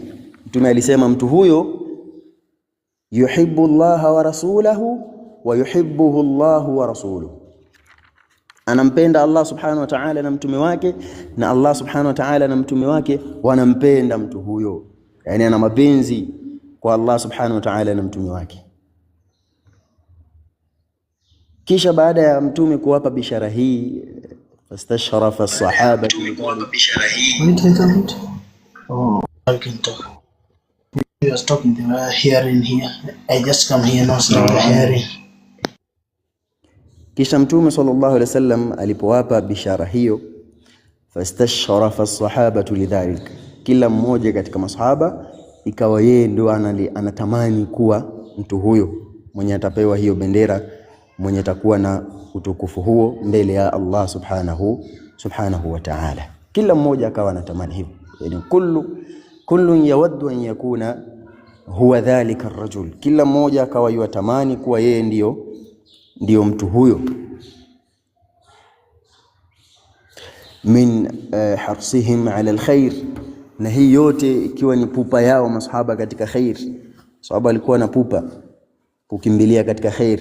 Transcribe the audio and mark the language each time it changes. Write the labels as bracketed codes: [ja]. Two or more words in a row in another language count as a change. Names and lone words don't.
[sw] Mtume alisema mtu huyo [ar] يحب الله ورسوله ويحبه الله ورسوله, [sw] anampenda [ar] الله سبحانه وتعالى [sw] na mtume wake, na [ar] الله سبحانه وتعالى [sw] na mtume wake wanampenda mtu huyo, yani ana mapenzi kwa [ar] الله سبحانه وتعالى [sw] na mtume wake. Kisha baada ya mtume kuwapa bishara hii, [ar] فاستشرف الصحابة, [en] You are talking, they were hearing here. I just come here now, so they were hearing. [sw] Kisha Mtume [ar] صلى الله عليه وسلم [sw] alipowapa bishara hiyo, [ar] فاستشرف الصحابة لذلك, [sw] kila mmoja katika masahaba ikawa yeye ndio anatamani kuwa mtu huyo mwenye atapewa hiyo bendera, mwenye atakuwa na utukufu huo mbele ya [ar] الله سبحانه وتعالى. [sw] Kila mmoja akawa anatamani hivyo, yani [ar] كل يود أن يكون هو ذلك الرجل, [sw] kila mmoja akawa yutamani kuwa yeye ndio mtu huyo. [ar] من حرصهم على الخير, [sw] na hii yote ikiwa ni pupa yao masahaba katika khair. Sahaba alikuwa na pupa kukimbilia katika khair.